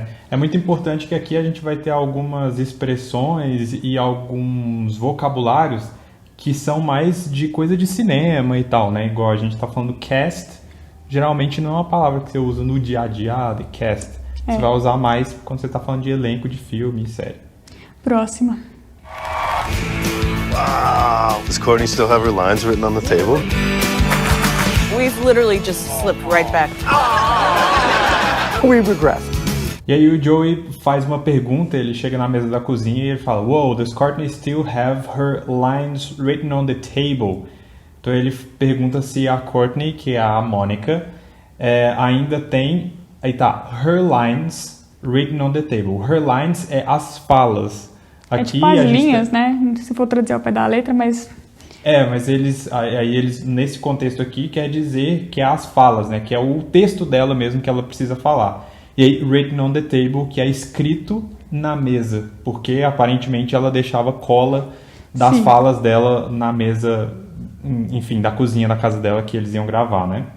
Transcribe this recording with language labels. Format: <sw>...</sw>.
<pt>É muito importante que aqui a gente vai ter algumas expressões e alguns vocabulários que são mais de coisa de cinema e tal, né? Igual a gente tá falando cast, geralmente não é uma palavra que você usa no dia a dia, the cast. Você vai usar mais quando você tá falando de elenco de filme e série. Próxima. Wow.</pt> <en>Does Courtney still have her lines written on the table? We've literally just slipped right back. We regress.</en> <pt>E aí o Joey faz uma pergunta, ele chega na mesa da cozinha e ele fala,</pt> <en>"Whoa, does Courtney still have her lines written on the table?"</en> <pt>Então ele pergunta se a Courtney, que é a Mônica, ainda tem... Aí tá,</pt> <en>her lines written on the table.</en> <pt>Her lines é as falas. Aqui, tipo as linhas, né? Se for traduzir ao pé da letra, mas... mas eles, nesse contexto aqui, quer dizer que é as falas, né? Que é o texto dela mesmo que ela precisa falar. E aí,</pt> <en>written on the table,</en> <pt>que é escrito na mesa. Porque, aparentemente, ela deixava cola das falas dela na mesa, enfim, da cozinha da casa dela que eles iam gravar, né?</pt>